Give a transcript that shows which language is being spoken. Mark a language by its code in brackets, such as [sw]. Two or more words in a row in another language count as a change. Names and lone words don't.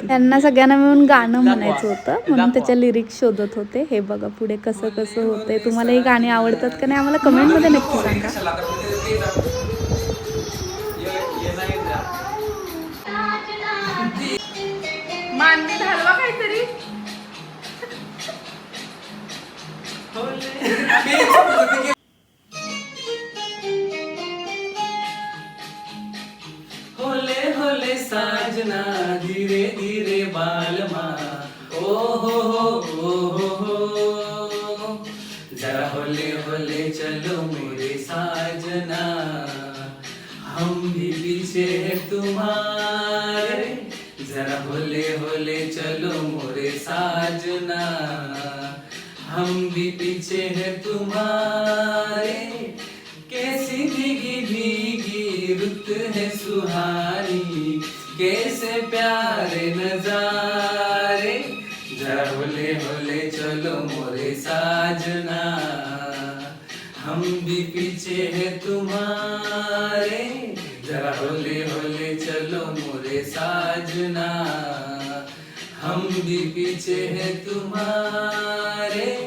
[mr] त्यांना सगळ्यांना मिळून गाणं म्हणायचं होतं म्हणून त्याच्या लिरिक्स शोधत होते. हे बघा पुढे कसं कसं होतंय. तुम्हाला ही गाणी आवडतात का नाही आम्हाला कमेंटमध्ये नक्की सांगा. मांडी घालवा काहीतरी. [hi] होले होले साजना धीरे धीरे बालमा ओ हो जरा होले होले चलो मेरे साजना, हम भी पीछे हैं तुम्हारे, जरा होले होले चलो मोरे साजना, हम भी पीछे हैं तुम्हारे, कैसी भीगी भीगी रुत है सुहानी, कैसे प्यारे नजारे, जरा होले होले चलो मोरे साजना, हम भी पीछे हैं तुम्हारे, जरा होले होले चलो मोरे साजना, हम भी पीछे हैं तुम्हारे.